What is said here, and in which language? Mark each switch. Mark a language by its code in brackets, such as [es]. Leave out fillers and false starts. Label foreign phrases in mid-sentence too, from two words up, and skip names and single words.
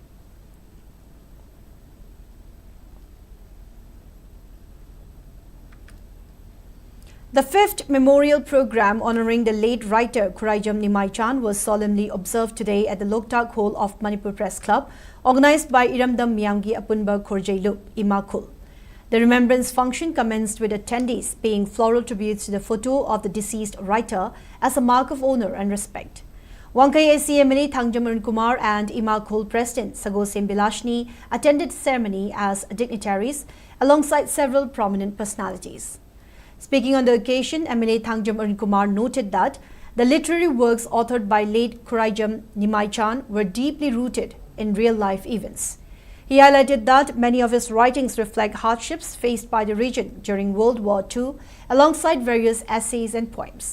[en] The fifth memorial program honoring the late writer Khuraijam Nimaichan was solemnly observed today at the Loktak Hall of Manipur Press Club, organized by Iramdam Miyamgi Apunba Khorjailup, Imphal. The remembrance function commenced with attendees paying floral tributes to the photo of the deceased writer as a mark of honor and respect. Wangkai CMLA Thangjam Arun Kumar and Imphal President Sagosem Bilashni attended the ceremony as dignitaries alongside several prominent personalities. Speaking on the occasion, MLA Thangjam Arun Kumar noted that the literary works authored by late Khuraijam Nimaichan were deeply rooted in real-life events. He highlighted that many of his writings reflect hardships faced by the region during World War II, alongside various essays and poems.